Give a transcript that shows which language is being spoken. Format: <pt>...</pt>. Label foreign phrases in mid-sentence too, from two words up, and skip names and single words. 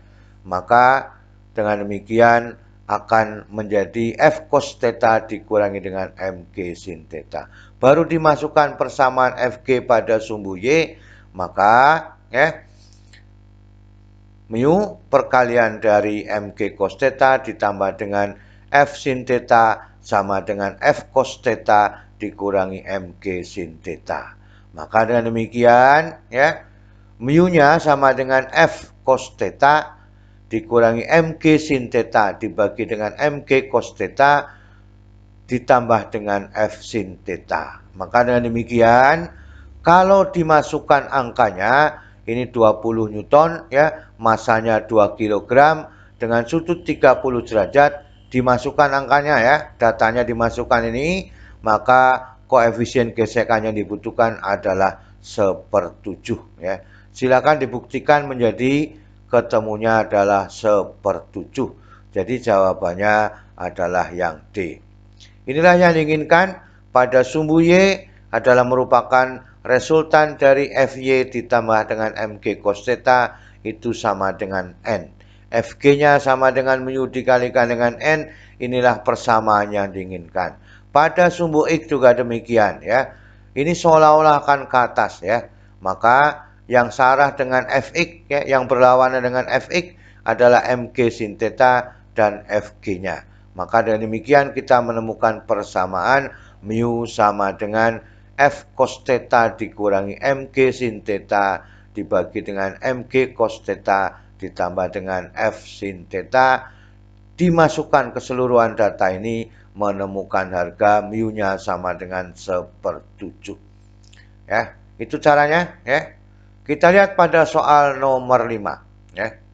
<id>Maka dengan demikian akan menjadi F cos theta dikurangi dengan mg sin theta. Baru dimasukkan persamaan Fg pada sumbu Y, maka ya mu perkalian dari mg cos theta ditambah dengan F sin theta sama dengan F cos theta dikurangi mg sin theta. Maka dengan demikian ya, mu-nya sama dengan F cos theta dikurangi mg sin theta dibagi dengan mg cos theta ditambah dengan F sin theta. Maka dengan demikian kalau dimasukkan angkanya, ini 20 Newton ya, masanya 2 kg dengan sudut 30 derajat, dimasukkan angkanya ya, datanya dimasukkan ini, maka koefisien gesekan yang dibutuhkan adalah 1/7 ya. Silakan dibuktikan menjadi ketemunya adalah 1/7. Jadi jawabannya adalah yang D. Inilah yang diinginkan pada sumbu Y adalah merupakan resultan dari Fy ditambah dengan mg cos theta itu sama dengan n. Fg-nya sama dengan mu dikalikan dengan N, inilah persamaan yang diinginkan. Pada sumbu X juga demikian ya. Ini seolah-olah akan ke atas ya. Maka yang searah dengan Fx ya, yang berlawanan dengan Fx adalah Mg sin theta dan Fg-nya. Maka dengan demikian kita menemukan persamaan mu sama dengan F cos theta dikurangi Mg sin theta dibagi dengan Mg cos theta ditambah dengan F sin theta, dimasukkan keseluruhan data ini menemukan harga mu-nya sama dengan 1/7. Ya, itu caranya ya. Kita lihat pada soal nomor 5 ya.</id>